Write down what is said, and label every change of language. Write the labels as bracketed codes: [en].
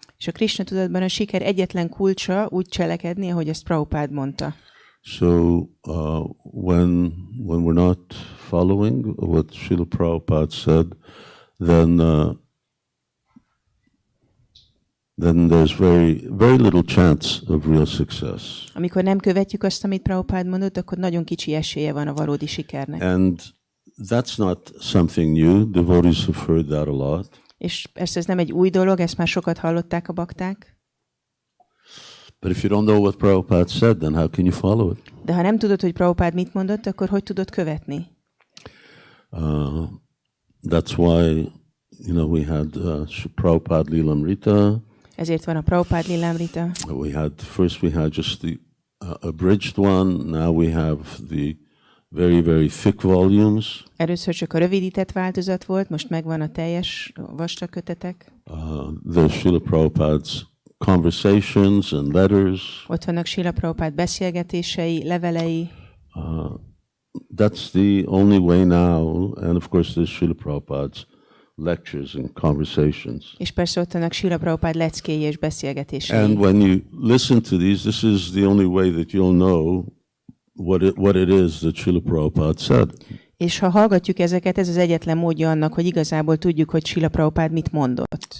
[hu] És a Krishna tudatban a siker egyetlen kulcsa úgy cselekedni, ahogy ezt Prabhupád mondta. [en] So when we're not following what Srila Prabhupada said, then there's very, very little chance of real success. [hu] Amikor nem követjük azt, amit Prabhupád mondott, akkor nagyon kicsi esélye van a valódi sikernek. [en] And that's not something new. Devotees have heard that a lot. [hu] És persze ez nem egy új dolog, ezt már sokat hallották a bakták. [en] But if you don't know what Prabhupada said, then how can you follow it? [hu] De ha nem tudod, hogy Prabhupád mit mondott, akkor hogy tudod követni? [en] That's why, we had Prabhupada Lilamrita. [hu] Ezért van a Prabhupád Lilamrita. [en] First we had just the abridged one. Now we have the very, very thick volumes. [hu] Először csak a rövidített változat volt, most megvan a teljes vastag kötetek. [en] There's Srila Prabhupada's conversations and letters. [hu] Ott vannak Srila Prabhupád beszélgetései, levelei. [en] That's the only way now, and of course there's Srila Prabhupada's lectures and conversations. [hu] És persze ott vannak Srila Prabhupád leckéi és beszélgetései. [en] And when you listen to these, this is the only way that you'll know what it is that Srila Prabhupada said. [hu] És ha hallgatjuk ezeket, ez az egyetlen módja annak, hogy igazából tudjuk, hogy Srila Prabhupád mit mondott.